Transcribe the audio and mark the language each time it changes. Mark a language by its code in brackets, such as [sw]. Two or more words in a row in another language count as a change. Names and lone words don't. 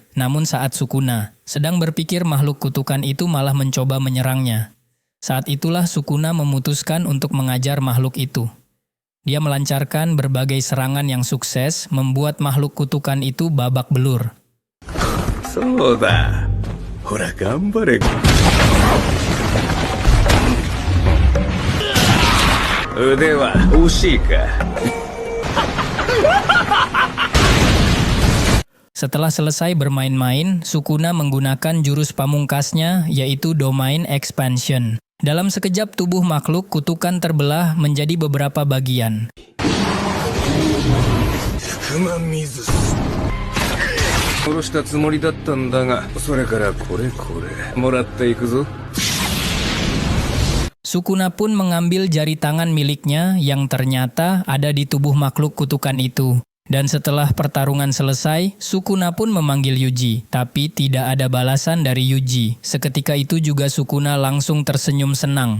[id] Namun saat Sukuna sedang berpikir, makhluk kutukan itu malah mencoba menyerangnya. Saat itulah Sukuna memutuskan untuk mengajar makhluk itu. Dia melancarkan berbagai serangan yang sukses, membuat makhluk kutukan itu babak belur. [ja] Soda. ほら頑張れ腕は惜しいか [id] Setelah selesai bermain-main, Sukuna menggunakan jurus pamungkasnya yaitu Domain Expansion. Dalam sekejap tubuh makhluk kutukan terbelah menjadi beberapa bagian. [ja] 殺したつもりだったんだが、それからこれもらっていくぞ。 [id] Sukuna pun mengambil jari tangan miliknya yang ternyata ada di tubuh makhluk kutukan itu. Dan setelah pertarungan selesai, Sukuna pun memanggil Yuji, tapi tidak ada balasan dari Yuji. Seketika itu juga Sukuna langsung tersenyum senang.